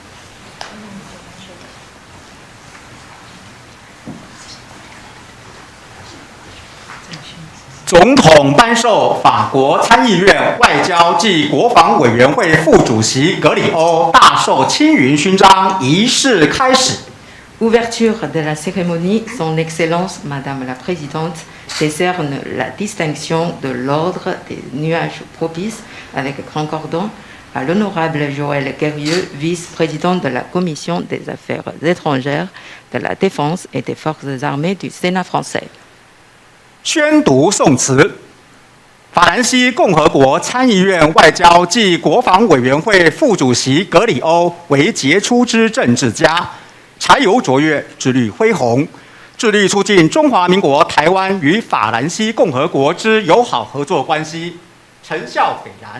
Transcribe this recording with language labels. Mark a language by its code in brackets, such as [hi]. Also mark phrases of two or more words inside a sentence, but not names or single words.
[zh] 总统颁授法国参议院外交暨国防委员会副主席格里欧大绶青云勋章仪式开始。 [fr] Ouverture de la cérémonie, Son Excellence Madame la Présidente décerne la distinction de l'Ordre des Nuages Propices avec grand cordon à l'honorable Joël Guerrieux, vice-président de la Commission des Affaires étrangères, de la Défense et des Forces armées du Sénat français. [zh] 宣读宋词。法兰西共和国参议院外交暨国防委员会副主席格里欧为杰出之政治家，才油卓越，志虑恢宏，致力促进中华民国台湾与法兰西共和国之友好合作关系，成效斐然。